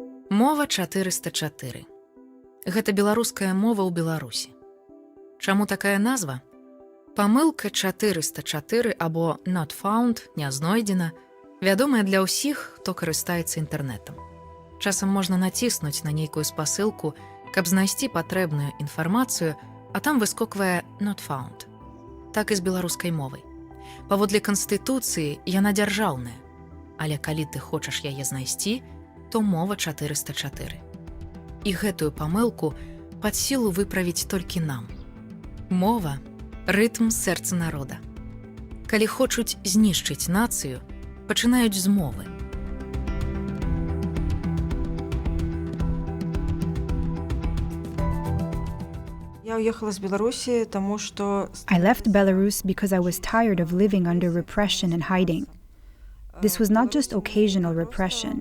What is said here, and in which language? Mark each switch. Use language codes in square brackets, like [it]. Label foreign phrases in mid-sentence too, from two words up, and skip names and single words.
[be] Мова 404. Гэта беларуская мова ў Беларусі. Чаму такая назва? Памылка 404 або [en] not found, [be] не знойдзена, вядомая для ўсіх, хто карыстаецца інтэрнэтам. Часам можна націснуць на нейкую спасылку, каб знайсці патрэбную інфармацыю, а там выскоквае [en] not found. [be] Так і з беларускай мовай. Паводле Канстытуцыі яна дзяржаўная, але калі ты хочаш яе знайсці, то мова 404. І гэтую памылку пад сілу выправіць толькі нам. Мова – рытм сэрца народа. Калі хочуць знішчыць нацыю, пачынаюць з мовы. [en] I left Belarus because I was tired of living under repression and hiding. This was not just occasional repression.